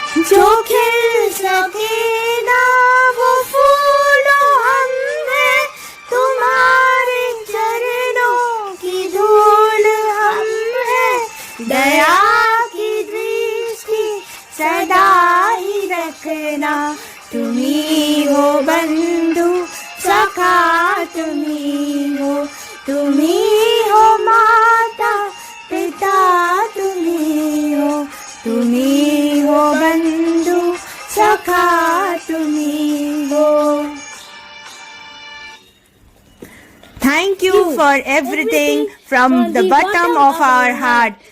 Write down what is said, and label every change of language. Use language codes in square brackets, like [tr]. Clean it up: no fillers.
[hi] जो खिल सके ना वो फूल हम है, तुम्हारे चरणों की धूल हम है. दया सदा ही रखना, तुम्ही हो बंधु सखा, तुम्ही हो माता पिता, तुम्ही हो बंधु सखा, तुम्ही हो. [en] Thank you for everything from the bottom of our heart.